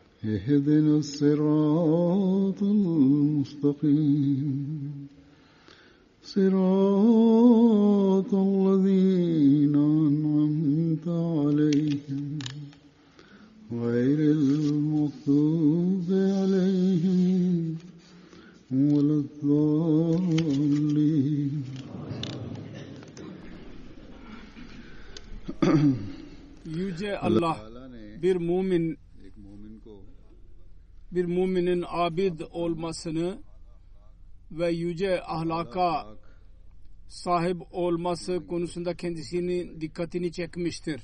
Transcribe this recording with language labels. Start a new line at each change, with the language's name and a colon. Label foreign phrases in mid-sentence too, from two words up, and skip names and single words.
Arabic: اهدنا الصراط المستقيم صراط الذين أنعمت عليهم غير المغضوب عليهم ولا الضالين.
Turkish: Yüce Allah bir müminin abid olmasını ve yüce ahlaka sahip olması konusunda kendisinin dikkatini çekmiştir.